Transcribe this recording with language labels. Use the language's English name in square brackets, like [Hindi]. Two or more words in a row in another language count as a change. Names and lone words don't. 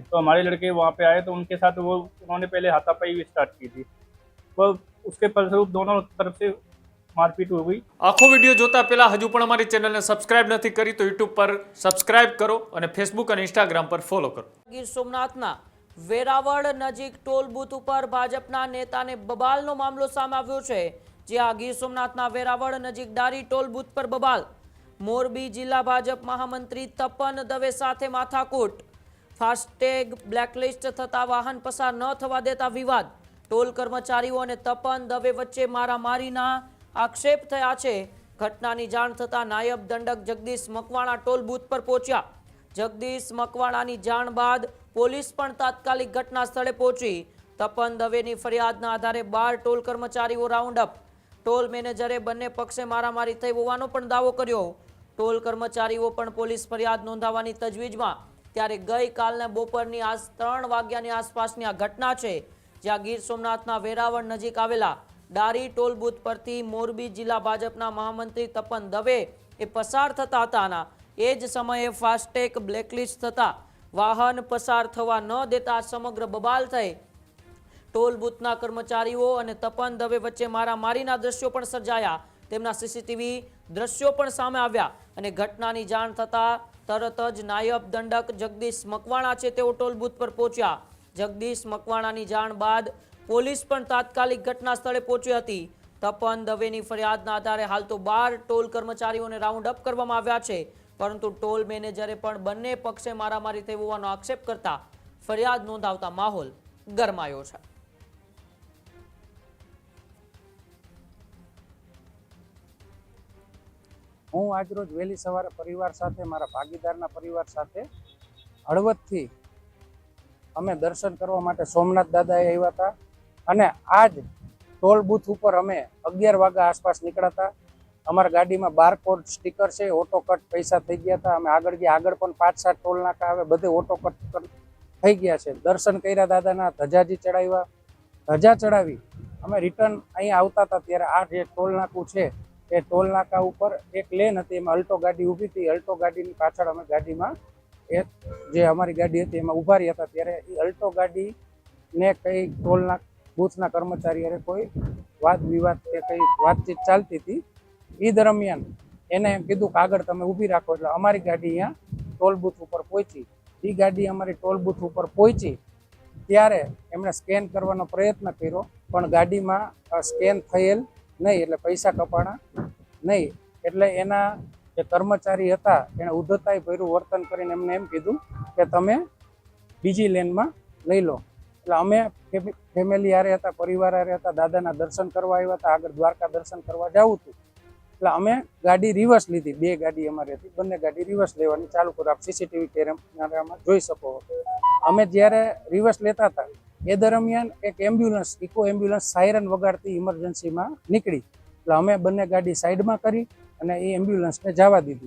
[Hindi] तो हमारे लड़के वहाँ पे आए तो उनके साथ उन्होंने पहले हाथापाई भी स्टार्ट की थी। वो उसके फलस्वरूप दोनों तरफ से मारपीट हो गई। [Gujarati] આખો વિડિયો જોતા પહેલા હજુ પણ અમારી ચેનલ ને સબ્સ્ક્રાઇબ નહીં કરી [Hindi] तो यूट्यूब पर सब्सक्राइब करो और फेसबुक और इंस्टाग्राम पर फॉलो करो। [Gujarati] ગીર સોમનાથના વેરાવળ નજીક ટોલ બૂથ પર ભાજપના નેતાને બબાલનો મામલો સામે આવ્યો છે। જ્યાં ગીર સોમનાથના વેરાવળ નજીક ડારી ટોલ બૂથ પર બબાલ। મોરબી જિલ્લા ભાજપ મહામંત્રી તપન દવે સાથે માથાકૂટ। ફાસ્ટેગ બ્લેકલિસ્ટ થતા વાહન પસાર ન થવા દેતા વિવાદ। ટોલ કર્મચારીઓ અને તપન દવે વચ્ચે મારામારીના આક્ષેપ થયા છે। ઘટનાની જાણ થતા નાયબ દંડક જગદીશ મકવાણા ટોલ બૂથ પર પહોંચ્યા। જગદીશ મકવાણાની જાણ બાદ પોલીસ પણ તાત્કાલિક ઘટના સ્થળે પહોંચી। તપન દવેની ફરિયાદના આધારે 12 ટોલ કર્મચારીઓ રાઉન્ડ અપ। ટોલ મેનેજરે બંને પક્ષે મારામારી થઈ હોવાનો પણ દાવો કર્યો। ટોલ કર્મચારીઓ પણ પોલીસ ફરિયાદ નોંધાવવાની તજવીજમાં। ત્યારે ગઈકાલને બપોરની 3 વાગ્યાની આસપાસની આ ઘટના છે, જ્યાં ગીર સોમનાથના વેરાવળ નજીક આવેલા ડારી ટોલ બૂથ પરથી મોરબી જિલ્લા ભાજપના મહામંત્રી તપન દવે એ પસાર થતા હતાના એ જ સમયે ફાસ્ટેગ બ્લેકલિસ્ટ થતા વાહન પસાર થવા ન દેતા સમગ્ર બબાલ થઈ। ટોલ બૂથના કર્મચારીઓ અને તપન દવે વચ્ચે મારામારીના દૃશ્યો પણ સર્જાયા। તેમના સીસીટીવી દૃશ્યો પણ સામે આવ્યા અને ઘટનાની જાણ થતા તરત જ નાયબ દંડક જગદીશ મકવાણા છે તેઓ ટોલ બૂથ પર પહોંચ્યા। જગદીશ મકવાણાની જાણ બાદ પોલીસ પણ તાત્કાલિક ઘટના સ્થળે પહોંચી હતી। તપન દવેની ફરિયાદના આધારે હાલ તો 12 ટોલ કર્મચારીઓને રાઉન્ડ અપ કરવામાં આવ્યા છે, પરંતુ ટોલ મેનેજરે પણ બંને પક્ષે મારામારી થઈ હોવાનો આક્ષેપ કરતા ફરિયાદ નોંધાવતા માહોલ ગરમાયો છે। હું આજ રોજ વહેલી સવારે પરિવાર સાથે મારા ભાગીદારના પરિવાર સાથે હળવદથી અમે દર્શન કરવા માટે સોમનાથ દાદાએ આવ્યા હતા અને આજ ટોલ બૂથ ઉપર અમે 11 વાગ્યા આસપાસ નીકળ્યા હતા। અમારી ગાડીમાં બારકોડ સ્ટીકર છે, ઓટો કટ પૈસા થઈ ગયા હતા। અમે આગળ ગયા, આગળ પણ 5-7 ટોલ નાકા આવે, બધે ઓટો કટ થઈ ગયા છે। દર્શન કર્યા દાદાના, ધજાજી ચડાવ્યા, ધજા ચડાવી અમે રિટર્ન અહીં આવતા હતા ત્યારે આ જે ટોલ નાકું છે એ ટોલ નાકા ઉપર એક લેન હતી, એમાં અલ્ટો ગાડી ઊભી હતી। અલ્ટો ગાડીની પાછળ અમે ગાડીમાં એ જે અમારી ગાડી હતી એમાં ઊભા રહ્યા હતા ત્યારે એ અલ્ટો ગાડીને કઈ ટોલ નાકા બૂથના કર્મચારી અરે કોઈ વાદ વિવાદ કે કઈ બાતચીત ચાલતી થી। ઈ દરમિયાન એને કીધું કિ આગળ તમે ઊભી રાખો, એટલે અમારી ગાડી અહીંયા ટોલ બૂથ પર પહોંચી। ઈ ગાડી અમારી ટોલ બૂથ પર પહોંચી ત્યારે એમણે સ્કેન કરવાનો પ્રયત્ન કર્યો, પણ ગાડીમાં સ્કેન થયેલ નહીં, એટલે પૈસા કપાણા નહીં। એટલે એના જે કર્મચારી હતા એણે ઉદ્ધતાઈ भर्યું વર્તન કરીને એમને એમ કીધું કે તમે બીજી લેનમાં લઈ લો। અમે ફેમિલી હારે હતા, પરિવાર હારે હતા, દાદાના દર્શન કરવા આવ્યા હતા। આગળ દ્વારકા દર્શન કરવા જાવું હતું એટલે અમે ગાડી રિવર્સ લીધી। 2 ગાડી અમારી હતી, બંને ગાડી રિવર્સ લેવાની ચાલુ કરો। આપ સીસીટીવી કેમેરામાં જોઈ શકો। અમે જ્યારે રિવર્સ લેતા હતા એ દરમિયાન એક એમ્બ્યુલન્સ, ઇકો એમ્બ્યુલન્સ સાયરન વગાડતી ઇમરજન્સીમાં નીકળી। એટલે અમે બંને ગાડી સાઈડમાં કરી અને એ એમ્બ્યુલન્સને જવા દીધી।